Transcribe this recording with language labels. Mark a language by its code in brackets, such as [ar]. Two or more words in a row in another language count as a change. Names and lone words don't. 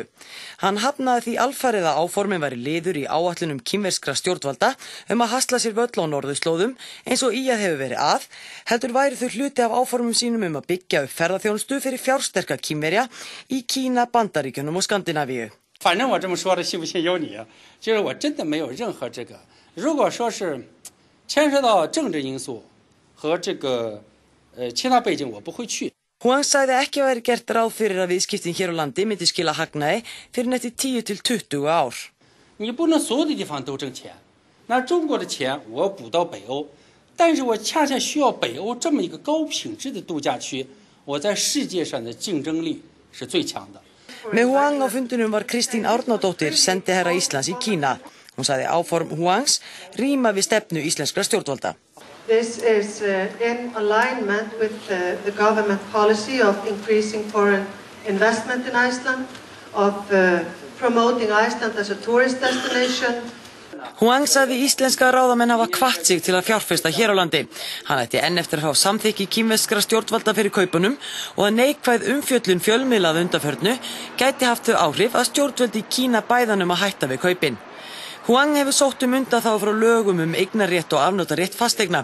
[is] Hann hafnaði því alfarið að áformin væri liður í áætlunum kínverskra stjórnvalda að hasla sér völl á norðurslóðum eins og ÍA hefur verið að, heldur væri þau hluti af áformum sínum að byggja upp ferðaþjónustu fyrir fjársterka Kínverja í Kína, Bandaríkjunum og Skandinavíu. [zh] 反正我这么说的信不信由你，就是我真的没有任何这个，如果说是牵涉到政治因素和这个其他背景，我不会去。 [is] Huang sagði ekki væri gert ráð fyrir að viðskiptin hér á landi myndi skila hagnaði fyrir eftir 10 til 20 ár. [zh] 你不能所有的地方都挣钱，那中国的钱我补到北欧，但是我恰恰需要北欧这么一个高品质的度假区，我在世界上的竞争力是最强的。 [is] Með Huang á fundunum var Kristín Árnadóttir, sendiherra Íslands í Kína. Hún sagði áform Huangs ríma við stefnu íslenskra stjórnvalda. [en] This is in alignment with the government policy of increasing foreign investment in Iceland, of promoting Iceland as a tourist destination. [is] Huang sagði íslenska ráðamenn hafa hvatt sig til að fjárfesta hér á landi. Hann ætti enn eftir að fá samþykki kínverskra stjórnvalda fyrir kaupunum og að neikvæð umfjöllun fjölmiðla að undanförnu gæti haft þau áhrif að stjórnvöld í Kína bæðanum að hætta við kaupin. Huang hefur sótt undanþágu frá lögum eignarrétt og afnotarétt fasteigna.